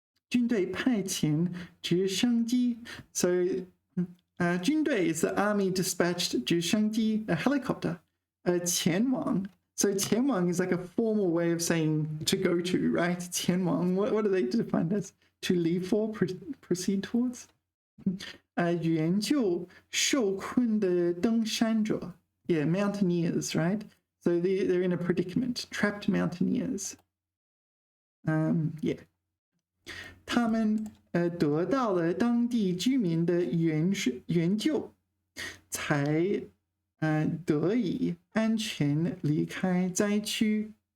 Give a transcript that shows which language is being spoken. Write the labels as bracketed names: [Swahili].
[Chinese] 军队派遣直升机. So [English] 军队 is the army dispatched 直升机, a helicopter. 前往, so 前往 is like a formal way of saying to go to, right? 前往, what are they defined as? To leave for, proceed towards? [Chinese] 援救受困的登山者, yeah, mountaineers, right? [English] So they're in a predicament, trapped mountaineers. Yeah. [Chinese] 他们得到了当地居民的援救，才得以安全离开灾区。